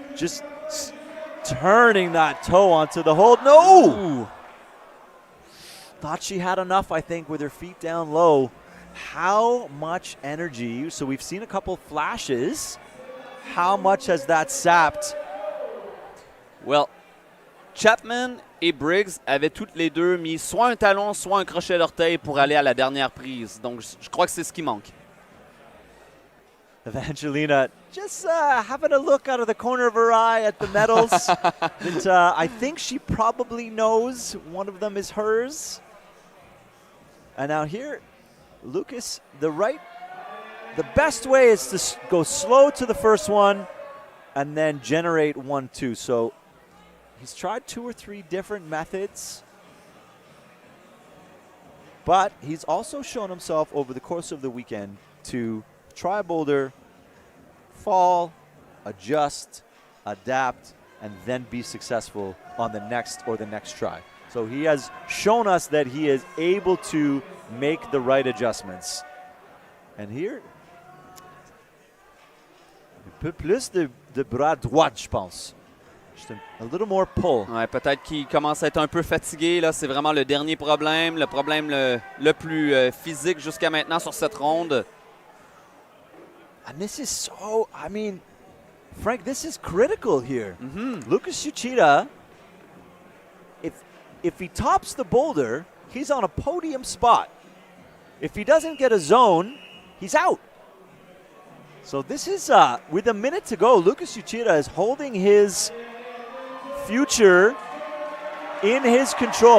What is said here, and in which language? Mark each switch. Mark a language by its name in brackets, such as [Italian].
[English] Just turning that toe onto the hold. No! Ooh. Thought she had enough, I think, with her feet down low. How much energy? So we've seen a couple flashes. How much has that sapped? [French] Well, Chapman et Briggs avaient toutes les deux mis soit un talon, soit un crochet d'orteil pour aller à la dernière prise. Donc, je crois que c'est ce qui manque. [English] Evangelina just having a look out of the corner of her eye at the medals. that, I think she probably knows one of them is hers. And now here, Lucas, the best way is to go slow to the first one and then generate 1-2. So he's tried 2 or 3 different methods, but he's also shown himself over the course of the weekend to try a boulder, fall, adjust, adapt, and then be successful on the next try. So he has shown us that he is able to make the right adjustments. And here, [French] un peu plus de bras droit, je pense. [English] Just a little more pull. [French] Ouais, peut-être qu'il commence à être un peu fatigué. Là, c'est vraiment le dernier problème, le problème le plus physique jusqu'à maintenant sur cette ronde. [English] And this is so, I mean, Frank, this is critical here. Lucas Uchida, if he tops the boulder, he's on a podium spot. If he doesn't get a zone, he's out. So this is, with a minute to go, Lucas Uchida is holding his future in his control.